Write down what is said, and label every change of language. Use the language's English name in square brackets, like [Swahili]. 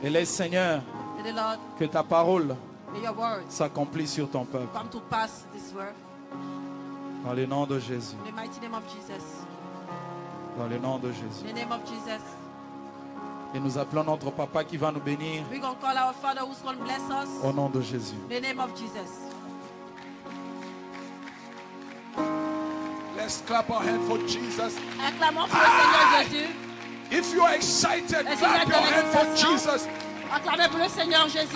[French] Et laisse, Seigneur, [English] May the Lord, [French] que ta parole [English] may your word [French] s'accomplisse sur ton peuple. [English] come to pass this word. [French] Dans le nom de Jésus. [English] In the mighty name of Jesus. [French] Dans le nom de Jésus. [English] In the name of Jesus. [French] Et nous appelons notre papa qui va nous bénir [English] We're going to call our Father who's going to bless us. [French] au nom de Jésus. [English] In the name of Jesus. Let's clap our hand for Jesus. [French] Acclamons pour le Seigneur Jésus. [English] If you are excited, [French] Est-ce que vous l'excitation? [English] Jesus. [French] Acclamez pour le Seigneur Jésus.